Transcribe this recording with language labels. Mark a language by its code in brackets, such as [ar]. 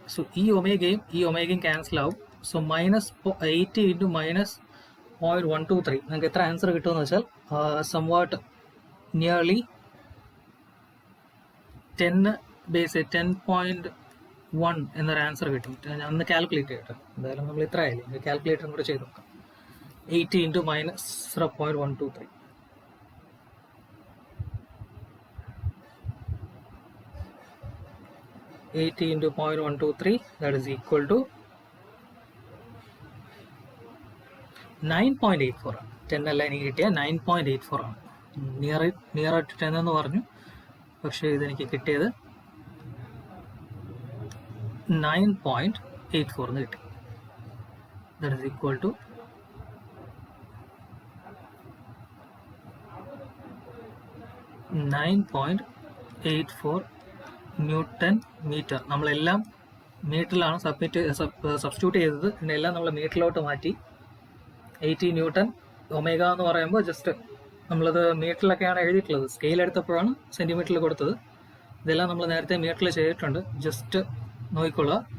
[ml] So ഈ ഒമേഗയും cancel ആവും. So minus 80 into minus 0.123 നിങ്ങൾക്ക് എത്ര ആൻസർ കിട്ടുമെന്ന് വെച്ചാൽ സംവാട്ട് നിയർലി 10.1 എന്നൊരു ആൻസർ കിട്ടും. ഞാൻ അന്ന് കാൽക്കുലേറ്റ് ചെയ്യട്ടെ, എന്തായാലും നമ്മൾ ഇത്ര ആയില്ലേ, കാൽക്കുലേറ്ററും കൂടെ ചെയ്ത് നോക്കാം. [en] 80 into minus 0.123 80 into 0.123, that is equal to 9.84 ആണ്. [ml] 10 അല്ല എനിക്ക് കിട്ടിയ 9.84 ആണ്. നിയർ ടു 10 എന്ന് പറഞ്ഞു, പക്ഷേ ഇതെനിക്ക് കിട്ടിയത് 9.84 എന്ന് കിട്ടി. [en] that is equal to 9.84 newton metre. [ml] നമ്മളെല്ലാം മീറ്ററിലാണ് സബ്സ്റ്റിറ്റ്യൂട്ട് ചെയ്തത്, ഇതിനെല്ലാം നമ്മൾ മീറ്ററിലോട്ട് മാറ്റി. 80 ന്യൂട്ടൺ ഒമേഗ എന്ന് പറയുമ്പോൾ ജസ്റ്റ് നമ്മളത് മീറ്ററിലൊക്കെയാണ് എഴുതിയിട്ടുള്ളത്, സ്കെയിൽ എടുത്തപ്പോഴാണ് സെൻറ്റിമീറ്ററിൽ കൊടുത്തത്. ഇതെല്ലാം നമ്മൾ നേരത്തെ മീറ്ററിൽ ചെയ്തിട്ടുണ്ട്, ജസ്റ്റ് നോക്കിക്കൊള്ളുക.